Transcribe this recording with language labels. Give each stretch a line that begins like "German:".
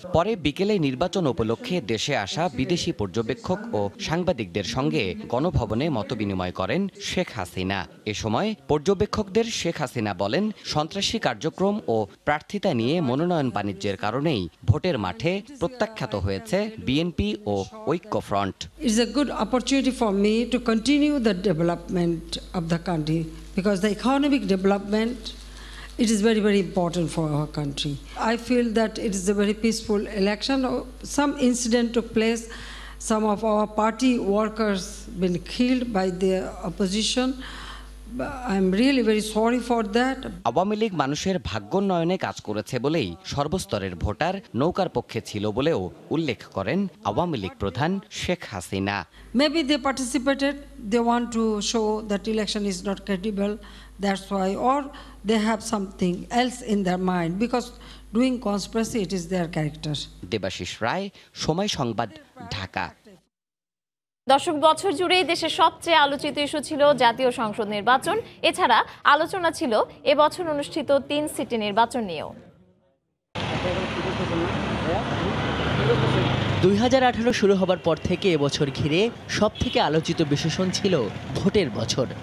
Bangla: পরে বিকেলে নির্বাচন উপলক্ষে দেশে আসা বিদেশি পর্যবেক্ষক ও সাংবাদিকদের সঙ্গে গণভবনে মতবিনিময় করেন শেখ হাসিনা। এ সময় পর্যবেক্ষকদের শেখ হাসিনা বলেন, সন্ত্রাসী কার্যক্রম ও প্রার্থিতা নিয়ে মনোনয়ন বাণিজ্যের কারণেই ভোটের মাঠে প্রত্যাখ্যাত হয়েছে বিএনপি ও ঐক্যফ্রন্ট।
English: It's a good opportunity for me to continue the development of the country, because the economic development, it is very, very important for our country. I feel that it is a very peaceful election. Some incident took place. Some of our party workers been killed by the opposition. I'm really very sorry for that.
Bangla: Awami League মানুষের ভাগ্যোন্নয়নে কাজ করেছে বলেই সর্বস্তরের voter নৌকার পক্ষে ছিল বলেও উল্লেখ করেন আওয়ামী লীগ প্রধান Sheikh Hasina.
English: Maybe they participated, they want to show that election is not credible, that's why, or they have something else in their mind, because doing conspiracy, it is their character.
Bangla: Debashis Roy, সময় সংবাদ, ঢাকা। দশক বছর জুড়েই দেশের সবচেয়ে আলোচিত ইস্যু ছিল জাতীয় সংসদ নির্বাচন। এছাড়া আলোচনা ছিল এবছর অনুষ্ঠিত 3 সিটি নির্বাচন নিয়েও। 2018 শুরু হবার পর থেকে এবছর ঘিরে সবথেকে আলোচিত বিশেষণ ছিল ভোটের বছর।